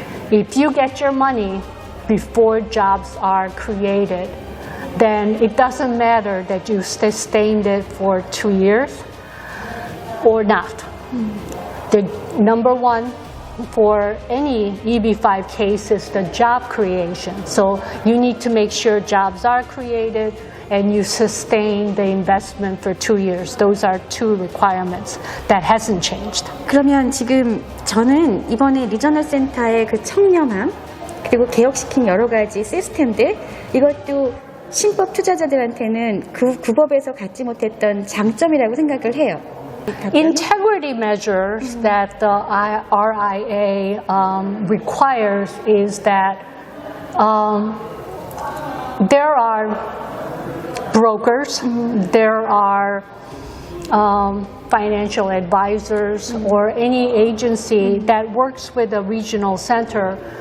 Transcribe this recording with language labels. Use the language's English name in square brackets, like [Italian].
[English] If you get your money before jobs are created, then it doesn't matter that you sustained it for 2 years or not. The number one for any EB5 case is the job creation. So you need to make sure jobs are created and you sustain the investment for 2 years. Those are two requirements. That hasn't changed. [Korean] 그러면 지금 저는 이번에 리저널 센터의 그 청렴함 그리고 개혁시킨 여러 가지 시스템들 이것도 신법 투자자들한테는 그 법에서 갖지 못했던 장점이라고 생각을 해요. [English] Integrity measures that the RIA requires is that there are brokers, there are financial advisors, or any agency that works with a regional center